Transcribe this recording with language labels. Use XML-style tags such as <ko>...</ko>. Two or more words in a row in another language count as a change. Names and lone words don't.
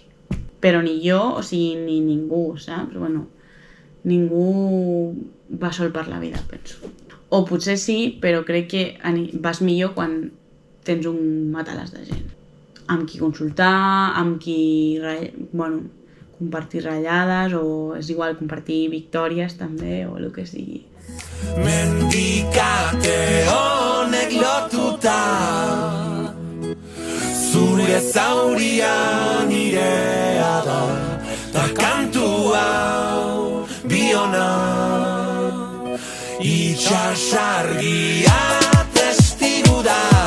<ca>Però ni jo, o sigui, ni ningú, saps? Bueno, ningú va sol per la vida, penso. O potser sí, però crec que vas millor quan tens un matalàs de gent. Amb qui consultar, amb qui, bueno, compartir ratllades, o és igual compartir victòries també, o el que sigui.</ca> <eu>Mendikate honek lotuta zure zauria nirea da ta kantu hau biona itxasargia testigu da</eu>